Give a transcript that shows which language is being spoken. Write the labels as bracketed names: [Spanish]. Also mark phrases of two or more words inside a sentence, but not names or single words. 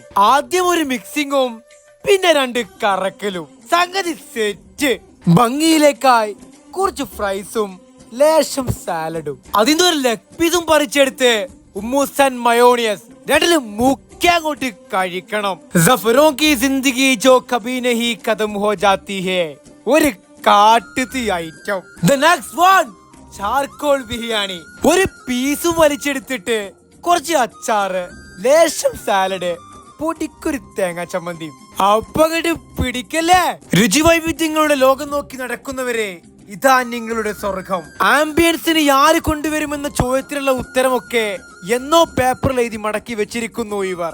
[Malayalam] ആദ്യം ഒരു മിക്സിങ്ങും പിന്നെ 2 കറക്കലും. സംഗതി സെറ്റ്. ഭംഗിയിലേക്കായി കുറച്ച് ഫ്രൈസും ലേശം സാലഡും. അതിന്റെ ഒരു ലെഗ് പീസും പറിച്ചെടുത്ത് ഉമ്മൂസൻ മയോണിയസ് രണ്ടിലും മുക്കിയങ്ങോട്ട് കഴിക്കണം. [Hindi] സഫറോं की जिंदगी जो कभी नहीं खत्म हो जाती है. [Malayalam] ഒരു കാട്ടുതീ ഐറ്റം. [English] The next one, [Malayalam] ചാർക്കോൾ ബിരിയാണി. ഒരു പീസും വലിച്ചെടുത്തിട്ട് കുറച്ച് അച്ചാറ്, ലേശം സാലഡ്, പൊടിക്കൊരു തേങ്ങാ ചമ്മന്തി. അപ്പങ്ങട്ട് പിടിക്കല്ലേ. രുചി വൈവിധ്യങ്ങളുടെ ലോകം നോക്കി നടക്കുന്നവരെ, ഇതാ നിങ്ങളുടെ സ്വർഗം. ആംബിയൻസിന് ആര് കൊണ്ടുവരുമെന്ന ചോദ്യത്തിനുള്ള ഉത്തരമൊക്കെ എന്നോ പേപ്പറിൽ എഴുതി മടക്കി വെച്ചിരിക്കുന്നു ഇവർ.